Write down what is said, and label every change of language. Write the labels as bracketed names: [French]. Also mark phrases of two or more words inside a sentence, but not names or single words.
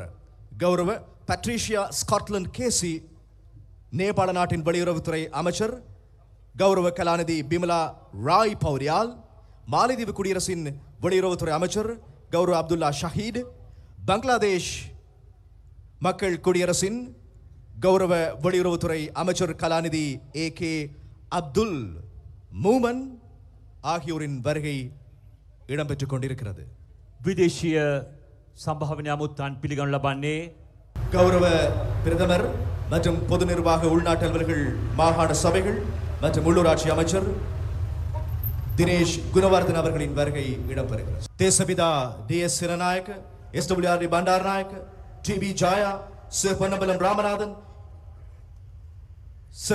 [Tamil] கௌரவ பட்ரிஷியா ஸ்காட்லாந்து கேசி, நேபாள நாட்டின் வெளியுறவுத்துறை அமைச்சர் கௌரவ கலாநிதி பிமலா ராய் பௌரியால், மாலைதீவு குடியரசின் வெளியுறவுத்துறை அமைச்சர் கௌரவ அப்துல்லா ஷஹீத், பங்களாதேஷ் மக்கள் குடியரசின் கௌரவ வெளியுறவுத்துறை அமைச்சர் கலாநிதி AK அப்துல் மூமன் ஆகியோரின் வருகை இடம்பெற்றுக் கொண்டிருக்கிறது. [Sinhala] විදේශීය සම්භාවනීය අමුත්තන් පිළිගනු ලබන්නේ [Tamil] கௌரவ பிரதமர் மற்றும் பொது நிர்வாக உள்நாட்டு அலுவலர்கள் மாகாண சபைகள் மற்றும் உள்ளூராட்சி அமைச்சர் தினேஷ் குணவர்தன் அவர்களின் வருகை இடம்பெறுகிறது. தேசபிதா DS சிரநாயக்க, SWRD பண்டாரநாயக்க, TB ஜாயா, ச பொன்னம்பலம் ராமநாதன், ச